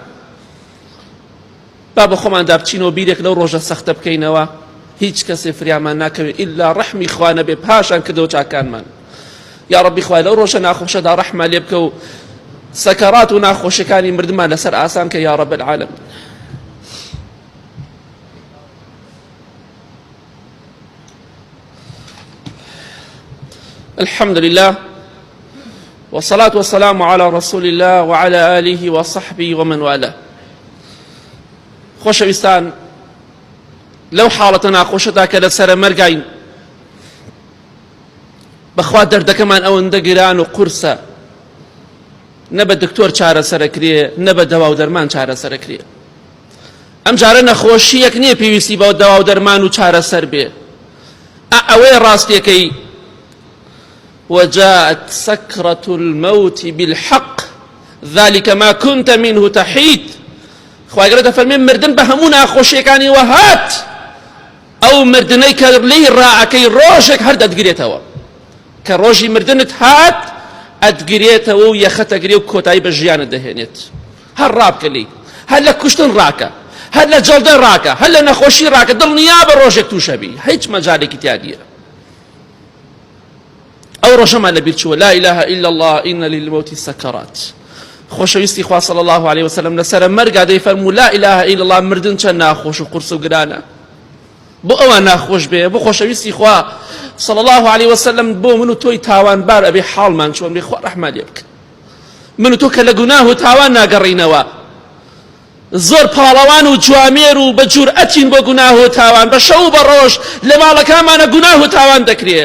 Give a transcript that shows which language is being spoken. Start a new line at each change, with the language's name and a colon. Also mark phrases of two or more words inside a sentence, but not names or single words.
Central Kurdish: با بە خۆمان دابچینەوە بیرێک لەو ڕۆژە سەختە بکەینەوە، هیچ کەسێ فریامان ناکەوێت ئیلا ڕەحمی خوا نەبێ پاشان کردەوە چاکانمان. یا ڕەبی خوای لەو ڕۆژە ناخۆشەدا ڕەحمە لێ بکە و سەکەرات و ناخۆشیەکانی مردمان لەسەر ئاسان کە
Arabic: یا ڕەب العالەمین. الحمد لله والصلاة والسلام على رسول الله وعلى آله وصحبه ومن والاه.
Central Kurdish: خۆشەویستان، لەو حاڵەتە ناخۆشەدا کە لەسەرە مەرگین، بەخوا دەردەکەمان ئەوەندە گران و قورسە، نە بە دکتۆر چارەسەرەکرێ نە بە دەوا و دەرمان چارەسەرەکرێ. ئەم جارە نەخۆشیەک نییە پێویستی بەو دەوا و دەرمان و چارەسەر بێ، ئەوەی ڕاستیەکەی
Arabic: وجاءت سكرة الموت بالحق ذلك ما كنت منه تحيد.
Central Kurdish: خواهی گەورە دەفەرمێ مردن بە هەموو ناخۆشیەکانی وەهات، ئەو مردنەی کە لێی ڕائەکەی ڕۆژێک هەر دەتگرێتەوە، کە ڕۆژی مردنت هات ئەتگرێتەوە و یەخەتەگرێ و کۆتایی بە ژیانت دەهێنێت. هەر ڕابکە لێی، هەر لە کوشتن ڕاکە، هەر لە جەڵدە ڕاکە، هەر لە نەخۆشی ڕاکە، دڵنیا بە ڕۆژێک تووشەبی، هیچ مەجالێکی تیا نییە. ئەو ڕۆژەمان لەبیر چووە،
Arabic: لا إله إلا الله إن للموت سكرات.
Central Kurdish: خۆشەویستی خوا
Arabic: صلی الله عليه وسلم
Central Kurdish: لەسەرە مەرگا دەیفەرموو
Arabic: لا إله إلا الله
Central Kurdish: مردن چەند ناخۆش و قورس و گرانە. بۆ ئەوان ناخۆش بێ، بۆ خۆشەویستی خوا
Arabic: صلی الله عليه وسلم
Central Kurdish: بۆ من و تۆی تاوانبار ئەبێ حاڵمان چۆن بێ، خوا ڕەحمە لێ بکە. من و تۆ کە لە گوناه و تاوان ناگەڕینەوە، زۆر پاڵەوان و جوامێر و بە جورئەتین بۆ گوناه و تاوان، بە شەو و بە ڕۆژ لە ماڵەکانمانە گوناه و تاوان دەکرێت.